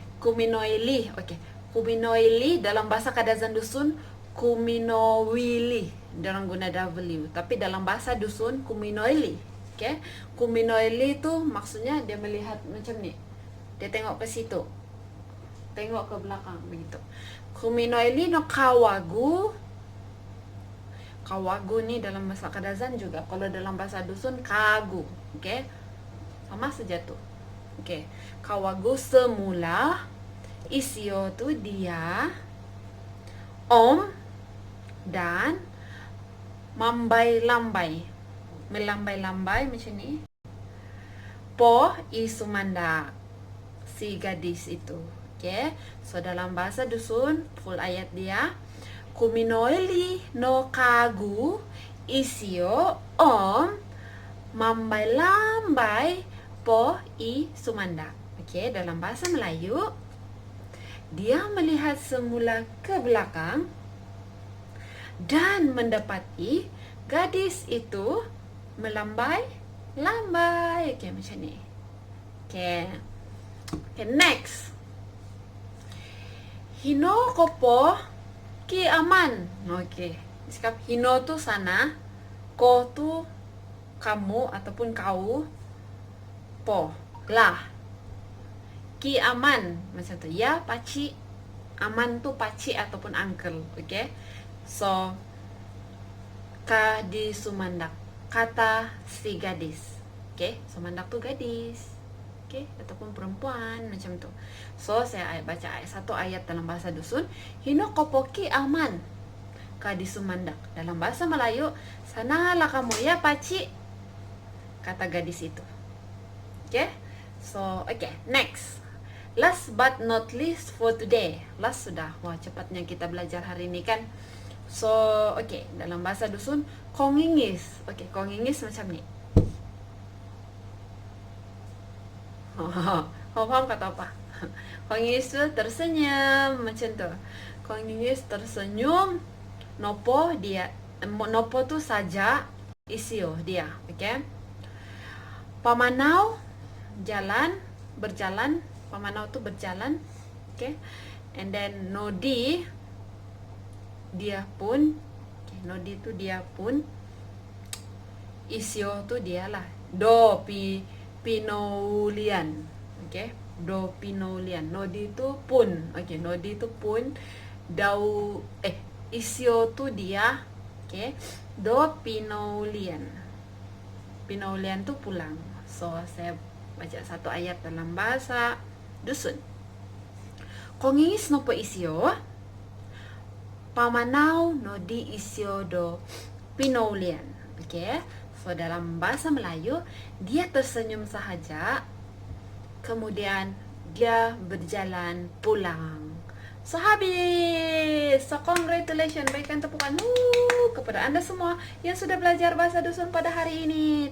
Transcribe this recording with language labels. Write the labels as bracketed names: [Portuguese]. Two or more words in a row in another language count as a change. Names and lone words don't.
[Malay] Oke, kuminoili dalam bahasa Kadazan dusun kuminoili, orang guna W, tapi dalam bahasa dusun kuminoili. Oke, kuminoili itu maksudnya dia melihat macam ni, dia tengok ke situ, tengok ke belakang begitu. [Central Dusun] Kuminoili no kawagu. [Malay] Kawagu nih dalam bahasa Kadazan juga. Kalau dalam bahasa dusun kagu, oke, sama saja tuh. Oke, kawagu semula, isio tuh dia, om dan melambai macam ni. [Central Dusun] Po isumanda, [Malay] si gadis itu. Oke, so dalam bahasa dusun full ayat dia. [Central Dusun] Kuminoili no kagu isio om mambai-lambai po i sumanda. [Malay] Oke, dalam bahasa Melayu dia melihat semula ke belakang dan mendapati gadis itu melambai-lambai. Oke, macam ni. Oke, next. [Central Dusun] Hino kopo ki aman. Oke. [Malay] Sikap hino tuh sana, ko tuh kamu ataupun kau, po lah. [Central Dusun] Ki aman [Malay] macam tu. Ya, paci. Aman tuh paci ataupun uncle. Oke. [Central Dusun] So ka di sumandak, [Malay] kata si gadis. Oke, sumandak tuh gadis. Oke, ataupun perempuan macam tu. So saya baca satu ayat dalam bahasa dusun. [Central Dusun] Hino kopoki aman ka di sumandak. [Malay] Dalam bahasa Melayu, sanalah kamu ya paci, kata gadis itu. Oke, so oke, next. [English] Last but not least for today. [Malay] Last sudah. Wah, cepatnya kita belajar hari ini kan. So oke, dalam bahasa dusun kongingis. Oke, kongingis macam ni. Paham kata apa? Kongingis itu tersenyum macam tu. Kongingis tersenyum. Nopo dia, nopo tu saja. isio dia, oke. Pamanau jalan, berjalan, pamanau tuh berjalan, oke. [English] And then [Malay] nodi dia pun, nodi itu dia pun, isio tuh dialah, [Central Dusun] do pinoulian, oke. Do pinoulian, [Malay] nodi itu pun, oke. Nodi itu pun, isio tuh dia, oke. [Central Dusun] Do pinoulian, [Malay] pinoulian tuh pulang. So saya baca satu ayat dalam bahasa dusun. [Central Dusun] Kongis no po isio, pamanau no di isio do pinoulian. [Malay] Oke, so dalam bahasa Melayu dia tersenyum sahaja, kemudian dia berjalan pulang. So habis. So congratulations, berikan tepukan kepada Anda semua yang sudah belajar bahasa dusun pada hari ini.